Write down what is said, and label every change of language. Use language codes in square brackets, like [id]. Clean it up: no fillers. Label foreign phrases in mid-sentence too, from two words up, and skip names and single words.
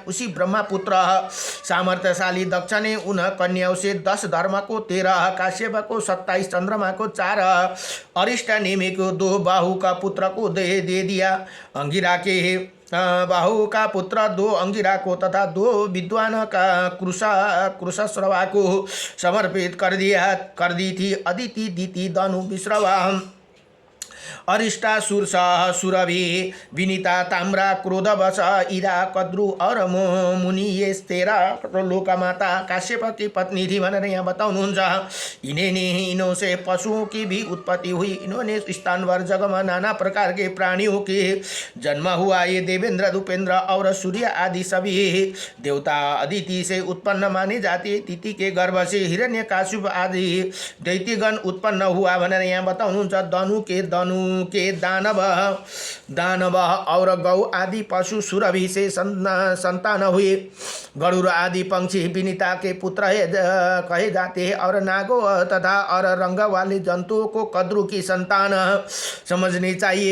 [hi] उसी ब्रह्मा पुत्र सामर्थ्यशाली दक्ष ने उन कन्याओं से 10 धर्म को, 13 काश्यप को, 27 चंद्रमा को, 4 अरिष्ट नेमि को, 2 बाहु का पुत्र को दे दिया। अंगिरा के बाहु का पुत्र 2 अंगिरा को तथा 2 विद्वान का कृषश्रवा को समर्पित कर दी थी। अदिति, दिति, दनु, विश्रवा, अरिष्टा, सुरसा, सुरभि, विनीता, ताम्रा, क्रोधवश, इरा, कद्रु और मुनि, ये 13 लोकमाता काश्यप की पत्नी थी [ne] भनेर यहाँ बताउनुहुन्छ। [hi] इन्हों से पशुओं की भी उत्पत्ति हुई। इन्होंने स्थानभर जगह नाना प्रकार के प्राणियों के जन्म हुआ। ये देवेंद्र, दुपेंद्र और सूर्य आदि सभी देवता अदिति से उत्पन्न माने जाते। तिथि के गर्भ से हिरण्यकाश्यप आदि दैत्यगण उत्पन्न हुआ [ne] भनेर यहाँ बताउनुहुन्छ। [hi] दनु के दानव और गौ आदि पशु सुरभि से संतान हुए। गरुड़ आदि पंक्षी विनीता के पुत्र कहे जाते हैं और नागों तथा और रंग वाले जंतुओं को कद्रु की संतान समझनी चाहिए।